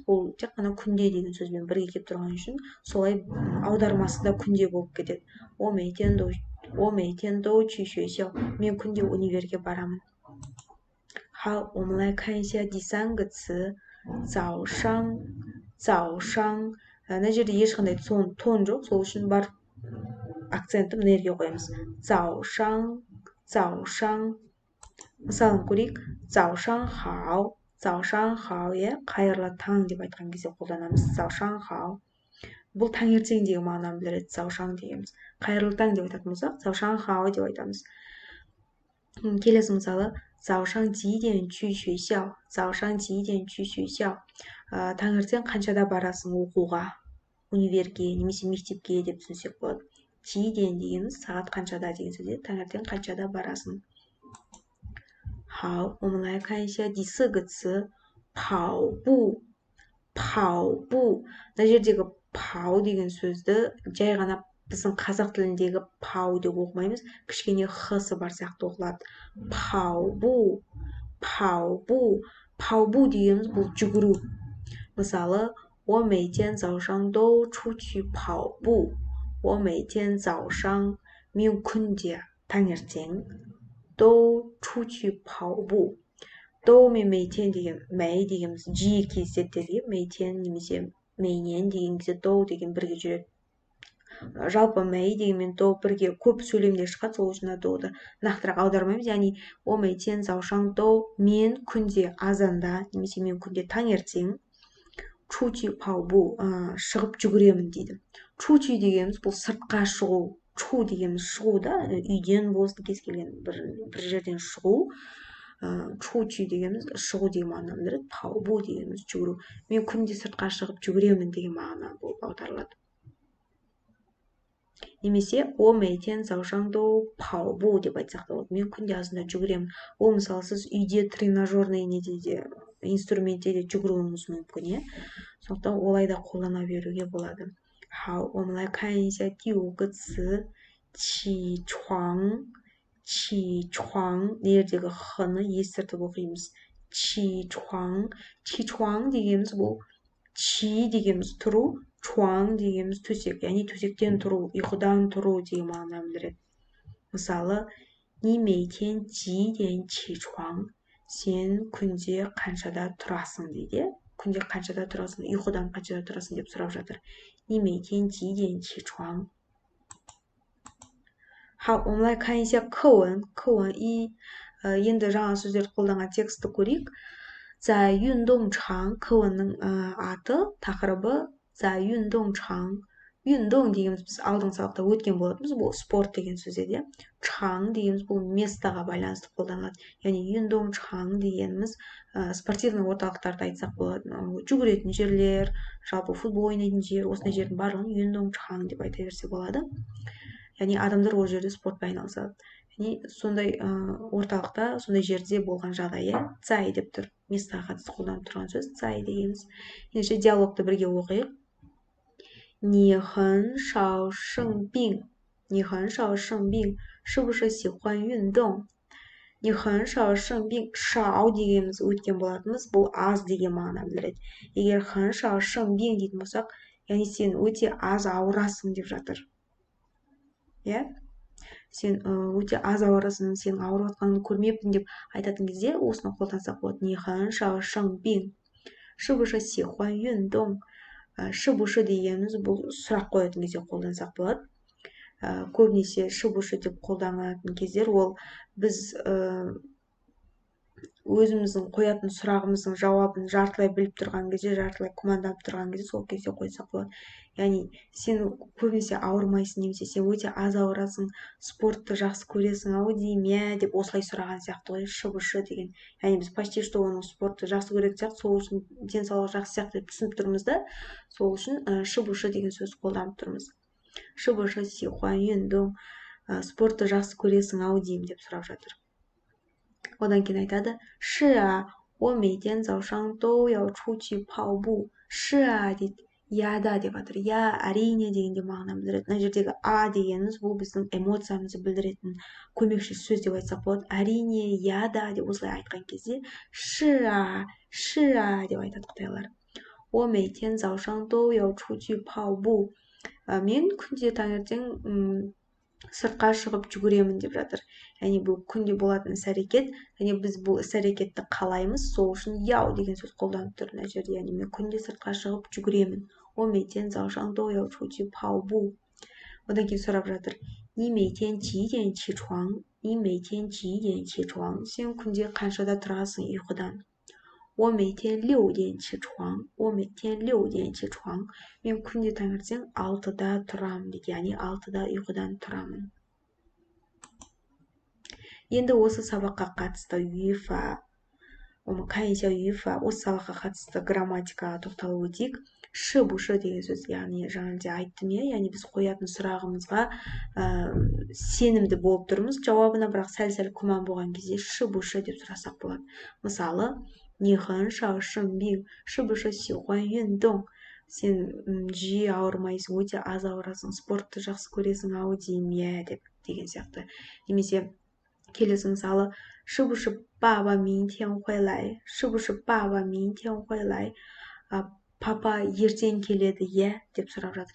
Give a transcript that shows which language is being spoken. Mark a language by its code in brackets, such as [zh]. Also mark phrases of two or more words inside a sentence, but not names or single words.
[kk] Бұл тек қана күнде деген сөзбен бірге келіп тұрған үшін солай аудармасы да күнде болып кетеді. [zh] 我每天都去学校. [kk] Мен күнде универге барамын. [zh] 好，我们来看一下第三个词早上。早上. [kk] Мына жерде ешқандай тон жоқ, сол үшін бар акцентті мына жерге қоямыз. [zh] 早上. [kk] Мысалын көрейік. [zh] 早上好. 早上好, [kk] қайырлы таң деп айтқан кезде қолданамыз. [zh] 早上好. [kk] Бұл таңертең деген мағынаны білдіреді. 早上 дегеніміз. Қайырлы таң деп айтатын болсақ, [zh] 早上好 [kk] деп айтамыз. Келесі мысалы, [zh] 早上几点去学校? 早上几点去学校? [kk] Таңертең қаншада барасың оқуға? Универге немесе мектепке деп түсінсек болады. [zh] 几点 [kk] дегеніміз сағат қаншада деген сөзде, таңертең қаншада барасың? [zh] 好，我们来看一下第四个词跑步。跑步. [kk] Мына жердегі 跑 деген сөзді жай ғана біздің қазақ тіліндегі пау деп оқымаймыз, кішкене хысы бар сияқты оқылады. [zh] 跑步. [kk] Пау дегеніміз бұл жүгіру. Мысалы, [zh] 我每天早上都出去跑步. 我每天早上, [kk] мен күнде таңертең, [zh] 都出去跑步. [kk] 都мен 每天деген, 每 дегеніміз жиі кездеседі. 每天немесе 每年 деген кезде 都деген бірге жүреді. Жалпы 每 дегенмен 都бірге көп сөйлемде шығады, сол үшін доуды нақтырақ аудармаймыз. [zh] Яғни 我每天早上都, [kk] мен күнде азанда немесе мен күнде таңертең [zh] 出去跑步, [kk] шығып жүгіремін дейді. 出去 дегеніміз бұл сыртқа шығу. 出 дегеніміз шығу да, үйден болсын кез келген бір жерден шығу. 出去 дегеніміз шығу деген мағынаны білдіреді. 跑步 дегеніміз жүгіру. Мен күнде сыртқа шығып жүгіремін деген мағына болып аударылады. Немесе [zh] 我每天早上都跑步 [kk] деп айтсақ та болады. Мен күнде азында жүгіремін. Ол мысалы сіз үйде тренажерный неде инструментте де жүгіруіңіз мүмкін, сондықтан олай да қолдана беруге болады. [zh] 好，我们来看一下第五个词起床。起床. [kk] Мына жердегі х-ны естіртіп оқимыз. [zh] 起床. [kk] 起床 дегеніміз бұл чи дегеніміз тұру, чуаң дегеніміз төсек, яғни төсектен тұру, ұйқыдан тұру деген мағынаны білдіреді. Мысалы, [zh] 你每天几点起床? [kk] Сен күнде қаншада тұрасың дейді. Күнде қаншада тұрасың, ұйқыдан қаншада тұрасың деп сұрап жатыр. [zh] 你每天几点起床? 好，我们来看一下课文。课文一， [kk] енді жаңа сөздерді қолданған текстті көрейік. [zh] 在运动场 课文 [kk] аты, тақырыбы [zh] 在运动场. [kk] 运动 дегеніміз біз алдыңғы сабақта өткен болатынбыз, бұл спорт деген сөз еді. 场дегеніміз бұл местаға байланысты қолданылады. Яғни 运动场 дегеніміз спортивный орталықтарды айтсақ болады. Жүгіретін жерлер, жалпы футбол ойнайтын жер, осындай жердің барлығын 运动场 деп айта берсе болады. Яғни адамдар ол жерде спортпен айналысады. Яғни сондай орталықта, сондай жерде болған жағдайы цай деп тұр. Местаға қатысты қолданып тұрған сөз цай дегеніміз. Ендеше диалогты бірге оқиық. [zh] 你很少生病，你很少生病，是不是喜欢运动？你很少生病， [kk] 少 дегеніміз өткен болатынбыз, бұл аз деген мағына білдіреді. Егер [zh] 很少生病 [kk] дейтін болсақ, яғни сен өте аз ауырасың деп жатыр. Сен өте аз ауырасың, сен ауырып жатқаныңды көрмеппін деп айтатын кезде осыны қолдансақ болады. [zh] 你很少生病，是不是喜欢运动？ [kk] шыбушы дегеніміз бұл сұрақ қоятын кезде қолдансақ болады. Көбінесе шыбушы деп қолданатын кездер ол біз өзіміздің қоятын сұрағымыздың жауабын жартылай біліп тұрған кезде, жартылай күмәнданып тұрған кезде сол кезде қойсақ болады. Яғни сен көбінесе ауырмайсың, немесе сен өте аз ауырасың, спортты жақсы көресің ау дейме деп осылай сұраған сияқты ғой, шыбушы деген. Яғни біз почти что оның спортты жақсы көретін сияқты, сол үшін денсаулығы жақсы сияқты деп түсініп тұрмыз да, сол үшін шыбушы деген сөз қолданып тұрмыз. [zh] Шыбушы 喜欢运动, [kk] спортты жақсы көресің ау деймін деп сұрап жатыр. Одан кейін айтады, [zh] 是啊，我每天早上都要出去跑步. 是啊 [kk] дейді, яда деп жатыр. Я, әрине дегенде мағына білдіреді. Мына жердегі а дегеніміз бұл біздің эмоциямызды білдіретін көмекші сөз деп айтсақ болады. Әрине, яда деп осылай айтқан кезде, [zh] 是啊 [kk] деп айтады қытайлар. [zh] 我每天早上都要出去跑步. [kk] Мен күнде таңертең сыртқа шығып жүгіремін деп жатыр. Яғни бұл күнде болатын іс-әрекет, және біз бұл іс-әрекетті қалаймыз, сол үшін яу деген сөз қолданып тұр мына жерде. Яғни мен күнде сыртқа шығып жүгіремін. [zh] 我每天早上都要出去跑步. [kk] Одан кейін сұрап жатыр. [zh] 你每天几点起床? 你每天几点起床? [kk] Сен күнде қаншада тұрасың ұйқыдан? [zh] 我每天6点起床. 我每天6点起床. [kk] Мен күнде таңертең 6-да тұрамын дейді. Яғни 6-да ұйқыдан тұрамын. Енді осы сабаққа қатысты юйфа, осы сабаққа қатысты грамматикаға тоқталып өтейік. Шыбушы деген сөз, яғни жаңа айттым, яғни біз қоятын сұрағымызға сенімді болып тұрмыз. Жауабына бірақ сәл-сәл күмән болған кезде шыбушы деп сұрасақ болады. Мысалы, [zh] 你很少生病，是不是喜欢运动? [kk] Сен жиі ауырмайсың, өте аз ауырасың, спортты жақсы көресің ау дейме деген сияқты. Немесе келесі мысалы, [zh] 是不是爸爸明天会来? 是不是爸爸明天会来? [kk] Папа ертең келеді, деп сұрап жатыр.